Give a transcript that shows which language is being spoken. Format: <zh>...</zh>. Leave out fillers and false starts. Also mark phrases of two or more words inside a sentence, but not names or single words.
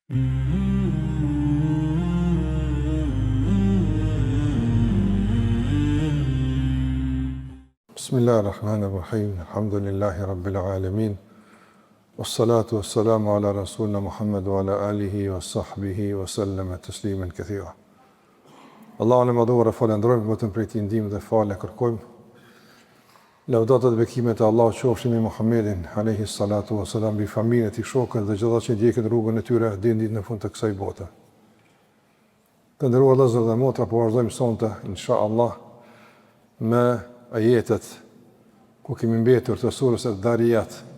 <ar>بسم الله الرحمن الرحيم. الحمد لله رب العالمين. والصلاة والسلام على رسولنا محمد وعلى آله وصحبه وسلم تسليما كثيرا.</ar> <sq>Allahun e madhuar e falendrojmë, vetëm prej tij ndihmë dhe falë kërkojmë. Lavdata dhe bekimet e Allahut qofshin me Muhammedin</sq> <ar>عليه الصلاة والسلام,</ar> <sq>bi familjen e tij, shokët dhe gjithë ata që ndjekin rrugën e tyre deri në ditën e fundit të kësaj bote. Të nderuar vëllezër dhe motra, po vazhdojmë sonte inshallah me ajetet ku kemi mbetur të surës Ad-Dariyat.</sq>